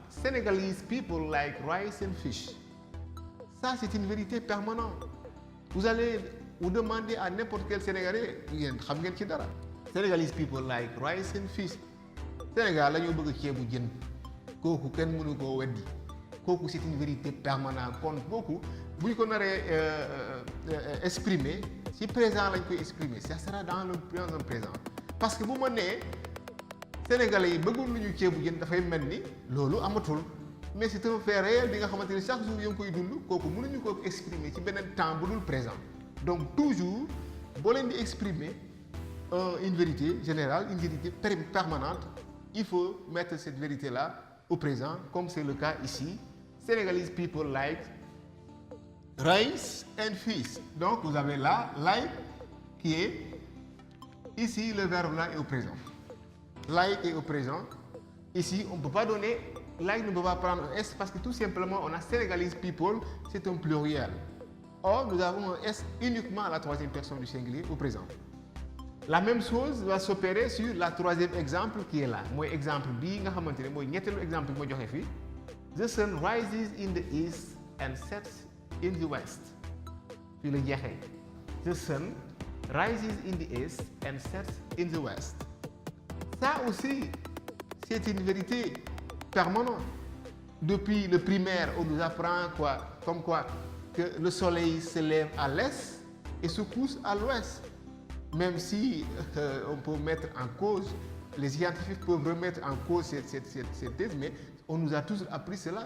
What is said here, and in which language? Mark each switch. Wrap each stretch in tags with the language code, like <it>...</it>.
<en>Senegalese people like rice and fish.</en> <fr>Ça, c'est une vérité permanente. Vous allez vous demander à n'importe quel Sénégalais,</fr> <wo>yéen xam ngeen ci dara.</wo> <en>Senegalese people like rice and fish.</en> <wo>Sénégal la ñu bëgg ceebu jën. Kooku kenn mënu koo weddi. Kooku</wo> <fr>c'est une vérité permanente.</fr> <wo>Kon kooku bu ñu ko naree exprimer ci présent lañ koy exprimer.</wo> <fr>Ça sera dans un présent. Parce que</fr> <wo>bu ma nee Sénégalais yi bëggoon nañu ceebu jën dafay mel ni loolu amatul.</wo> <fr>Mais c'est un fait réel</fr> <wo>bi nga xamante ne chaque jour yaa ngi koy dund kooku mënuñu ko exprimer ci beneen temps bu dul présent.</wo> <fr>Donc toujours</fr> <wo>boo leen di</wo> <fr>exprimer une vérité générale, une vérité permanente, il faut mettre cette vérité-là au présent, comme c'est le cas ici.</fr> <en>Senegalese people like rice and fish.</en> <fr>Donc vous avez là like qui est ici, le verbe là est au présent. Like est au présent. Ici, on ne peut pas donner like, ne peut pas prendre un S parce que tout simplement on a Senegalese people, c'est un pluriel. Or, nous avons un S uniquement à la troisième personne du singulier au présent. La même chose va s'opérer sur la troisième exemple qui est là.</fr> <wo>Mooy exemple bii nga xamante ne mooy ñetteelu exemple bi ma joxe fii.</wo> <en>The sun rises in the east and sets in the west.</en> <wo>Fii la jeexee.</wo> <en>The sun rises in the east and sets in the west.</en> <fr>Ça aussi, c'est une vérité permanente. Depuis le primaire, on nous apprend comme quoi que le soleil se lève à l'est et se couche à l'ouest. Même si on peut mettre en cause, les scientifiques peuvent remettre en cause cette thèse, mais on nous a tous appris cela.</fr>